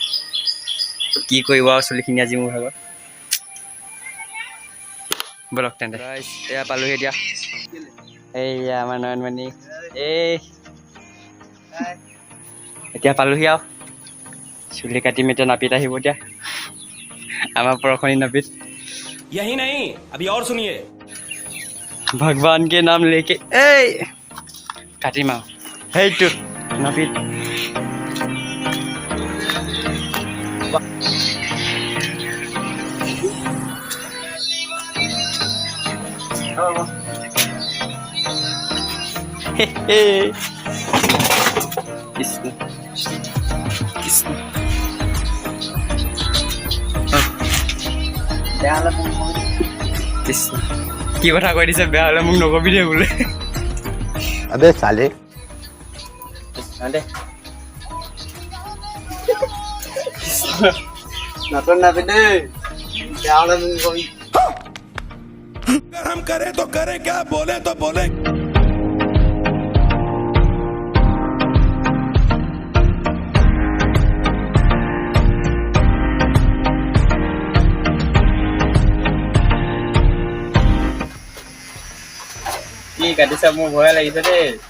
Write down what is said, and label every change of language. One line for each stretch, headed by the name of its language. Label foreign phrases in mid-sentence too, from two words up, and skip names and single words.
Assamese: কি কৰিব আৰু চুলিখিনি আজি মোৰ ভাগত। ব'লক তেন্তে। এয়া পালোহি এতিয়া। এইয়া আমাৰ নয়নমণি, এতিয়া পালোহি আৰু। চুলি কাটিম এতিয়া, নাপিত আহিব এতিয়া, আমাৰ পৰশনী নাপিত।
Hindi: यही नहीं अभी और सुनिए। भगवान के नाम लेके
Assamese: কাটিম আৰু সেইটো নাপিত। কৃষ্ণ কৃষ্ণ। কৃষ্ণ কি কথা কৈ দিছে, বেয়া হ'লে মোক নকবি দে বোলে।
Hindi: अबे साले
Assamese: নতুন নাপিত দেই, বেয়া হ'লে মোক নকবি।
Hindi: अगर हम करें तो करें क्या, बोले तो बोले।
Assamese: কি কাটিছা, মোৰ ভয় লাগিছে দেই।